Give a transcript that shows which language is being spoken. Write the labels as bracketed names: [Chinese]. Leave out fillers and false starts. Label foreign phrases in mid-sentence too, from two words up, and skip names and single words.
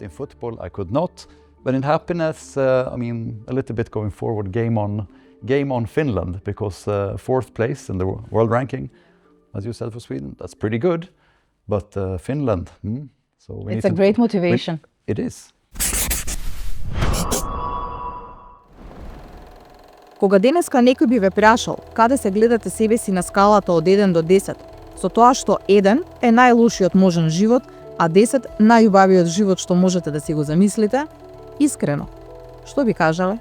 [English] In football, I could not. But in happiness, I mean, a little bit going forward, game on Finland, because fourth place in the world ranking, as you said, for Sweden, that's pretty good. But Finland, so it's a great motivation. It is. [Macedonian] Кога денеска некој би ве прашал каде се гледате себе си на скалата од 1 до 10, со тоа што 1 е најлошиот можен живот, а 10 најубавиот живот што можете да си го замислите, искрено, што би кажале?